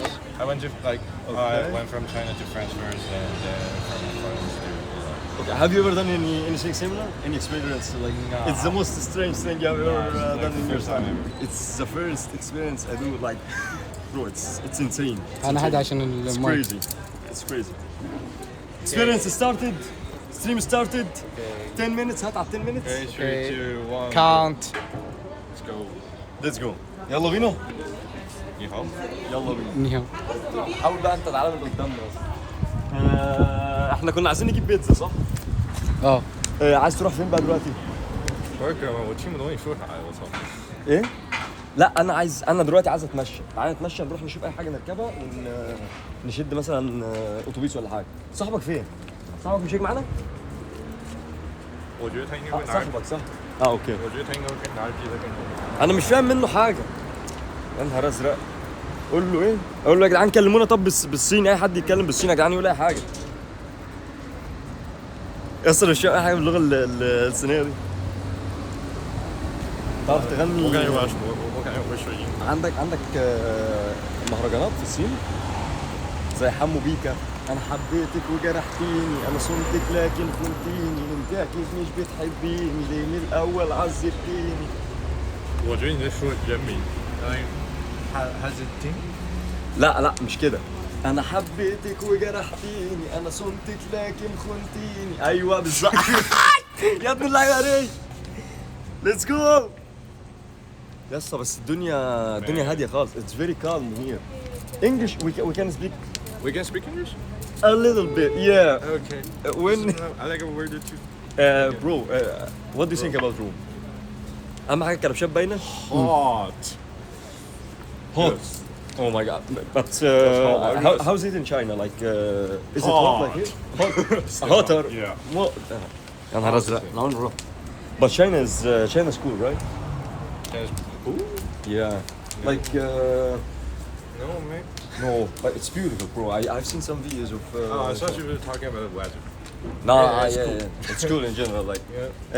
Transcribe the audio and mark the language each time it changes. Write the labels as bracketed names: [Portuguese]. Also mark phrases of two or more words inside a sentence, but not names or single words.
[English] I went to I went from China to France first, and then from France to. Okay, have you ever done anything similar? Any experience? Like, No. it's the most strange thing you've ever it's done like in the your first time time. ever. It's the first experience I do. Like, bro, it's insane. [Arabic] انا هذا عشان [English] It's [Arabic] المايك. [English] crazy. It's crazy. Experience started. Stream started. 10 minutes. [Arabic] هات على 10 minutes. [English] Okay, 3, 2, 1. Count. Let's go. Let's go. [Arabic] يلا بينا. [English] You home? [Arabic] يلا بينا. نيهو. حاول بقى انت تعالى من قدامنا اصلا. احنا كنا عايزين نجيب بيتزا صح؟ اه. عايز تروح فين بقى دلوقتي؟ [Chinese] 我听不懂你说啥呀！我操！ [Arabic] ايه؟ لا انا دلوقتي عايز اتمشى، تعالى نتمشى نروح نشوف اي حاجه نركبها ونشد مثلا اتوبيس ولا حاجه. صاحبك فين؟ صاحبك مش هيجي معانا؟ [Chinese] 我觉得他应该会拿， [Arabic] صاحبك صح؟ اه اوكي. [Chinese] 我觉得他应该会拿着披萨跟你。 [Arabic] انا مش فاهم منه حاجه. يا نهار ازرق. قول له ايه؟ اقول له يا جدعان كلمونا طب بالصيني، اي حد يتكلم بالصيني يا جدعان يقول اي حاجه. اصلا مش فاهم اي حاجه باللغه الصينيه دي. تعرف تغني؟ [Chinese] 我感觉我感觉我会说英语。 [Arabic] عندك مهرجانات في الصين زي حمو بيكا. انا حبيتك وجرحتيني، انا صنتك لكن خنتيني، انت اكيد مش بتحبيني، ليه من الاول عذبتيني. [Chinese] 我觉得你在说人民。 [English] has it ding？ [Arabic] لا مش كده. انا حبيتك وجرحتيني، انا صنتك لكن خنتيني. ايوه بالظبط. يا ابن اللعيبه عليك. [English] Let's go. [Arabic] يا اسطى بس الدنيا هاديه خالص. [English] It's very calm here. English we can speak We can speak English? a little bit. Yeah. Okay. When I like a word or two. bro, what do you think about Rome? [Arabic] أهم حاجة الكلبشات باينة. [English] Hot. Hot. Oh my god. But how's it in China? Like, is it hot like here? Hot. Hotter. Yeah. What? [Arabic] يا نهار أزرق. أنا عمري ما رحت. [English] But China's cool, right? Yeah. Like, No, man. no, but it's beautiful, bro. I've seen some videos of. I thought you were talking about the weather. No, Yeah, it's cool. yeah. It's cool in general. Like, Yeah.